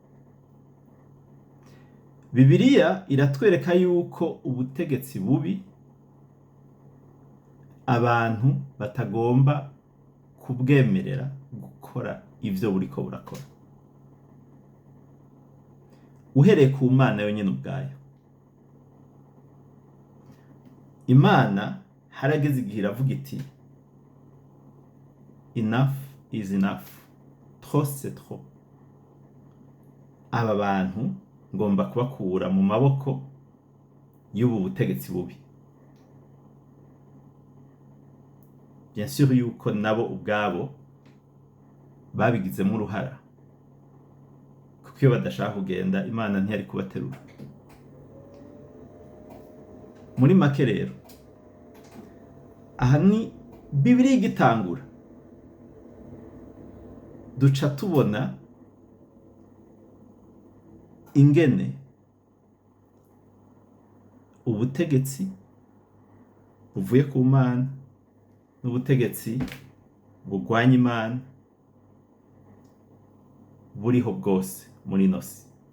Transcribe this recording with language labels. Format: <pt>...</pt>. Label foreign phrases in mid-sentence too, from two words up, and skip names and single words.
<rn>Bibiliya iratwereka yuko ubutegetsi bubi abantu batagomba kubwemerera gukora ivyo buriko burakora, uhereye ku Mana yonyene ubwayo. Imana harageze igihe iravuga iti</rn> <en>enough is enough,</en> <fr>trop c'est trop.</fr> <rn>Aba bantu ngomba kubakura mu maboko y'ubu butegetsi bubi.</rn> <fr>Bien sûr</fr> <rn>yuko nabo ubwabo babigizemo uruhara, kuko iyo badashaka kugenda Imana ntiyari kubaterura. Muri make rero, aha ni Bibiliya igitangura, duca tubona ingene ubutegetsi buvuye ku Mana n'ubutegetsi bugwanya Imana buriho bwose muri ino si.</rn>